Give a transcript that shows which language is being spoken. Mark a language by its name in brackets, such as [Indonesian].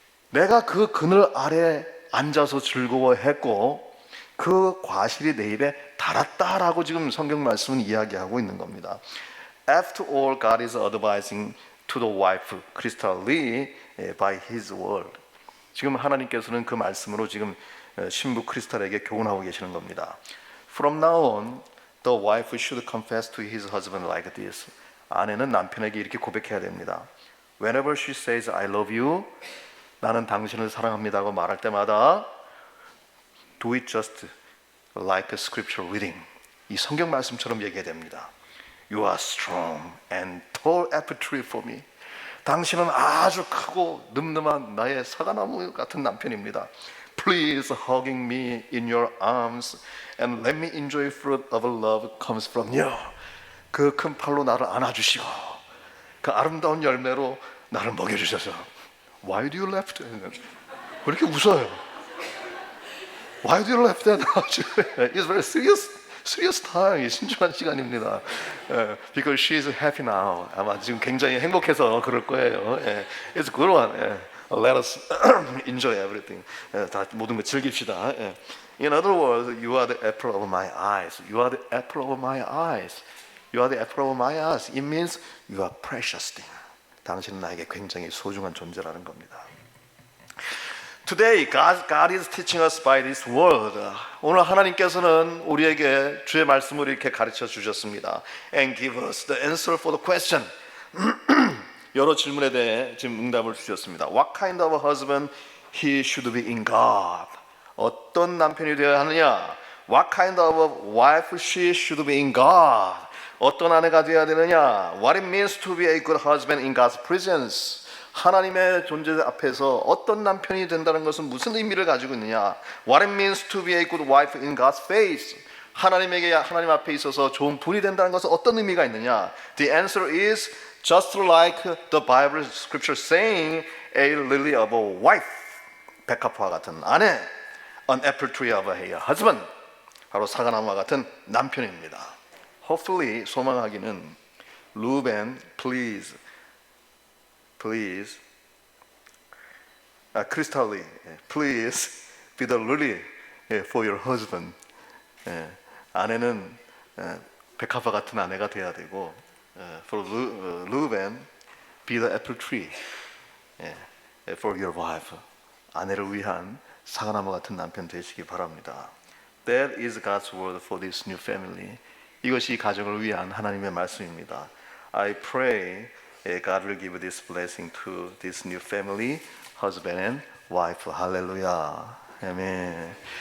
[Korean] 내가 그 그늘 아래 앉아서 즐거워했고 그 과실이 내 입에 달았다라고 지금 성경 말씀은 이야기하고 있는 겁니다. [English] After all, God is advising to the wife, Crystal Lee, by His word. [Korean] 지금 하나님께서는 그 말씀으로 지금 신부 크리스탈에게 교훈하고 계시는 겁니다. [English] From now on, the wife should confess to his husband like this. [Korean] 아내는 남편에게 이렇게 고백해야 됩니다. [English] Whenever she says I love you, [Korean] 나는 당신을 사랑합니다고 말할 때마다 [English] do it just like a scripture reading. [Korean] 이 성경 말씀처럼 얘기해야 됩니다. [English] You are strong and tall apple tree for me. [Korean] 당신은 아주 크고 늠름한 나의 사과나무 같은 남편입니다. [English] Please hugging me in your arms and let me enjoy fruit of love comes from you. [Korean] 그 큰 팔로 나를 안아주시고 그 아름다운 열매로 나를 먹여주셔서. [English] Why do you laugh? [Korean] 왜 이렇게 웃어요? [English] Why do you laugh that much? It's very serious time. [Korean] 신중한 시간입니다. [English] Because she is happy now. [Korean] 아마 지금 굉장히 행복해서 그럴 거예요. [English] It's a good one. Let us enjoy everything. [Korean] 다 모든 거 즐깁시다. [English] In other words, you are the apple of my eyes. You are the apple of my eyes. You are the apple of my eyes. It means you are precious thing. [Korean] 당신은 나에게 굉장히 소중한 존재라는 겁니다. [English] Today, God is teaching us by this word. [Korean] 오늘 하나님께서는 우리에게 주의 말씀을 이렇게 가르쳐 주셨습니다. [English] And give us the answer for the question. [Korean] 여러 질문에 대해 지금 응답을 주셨습니다. [English] What kind of husband he should be in God? [Korean] 어떤 남편이 되어야 하느냐? [English] What kind of wife she should be in God? [Korean] 어떤 아내가 되어야 되느냐? [English] What it means to be a good husband in God's presence? [Korean] 하나님의 존재 앞에서 어떤 남편이 된다는 것은 무슨 의미를 가지고 있느냐? [English] What it means to be a good wife in God's face? [Korean] 하나님 앞에 있어서 좋은 분이 된다는 것은 어떤 의미가 있느냐? [English] The answer is just like the Bible scripture saying, a lily of a wife. [Korean] 백합화 같은 아내, [English] an apple tree of a husband. [Korean] 바로 사과나무와 같은 남편입니다. [English] Hopefully, [Korean] 소망하기는 [English] Reuben, please, Crystal, please be the lily for your husband. [Korean] 아내는 백합화 같은 아내가 돼야 되고, [English] for Reuben, be the apple tree for your wife. [Korean] 아내를 위한 사과나무 같은 남편 되시기 바랍니다. [English] That is God's word for this new family. [Korean] 이것이 가정을 위한 하나님의 말씀입니다. [English] I pray God will give this blessing to this new family, husband and wife. [Korean] 할렐루야. 아멘.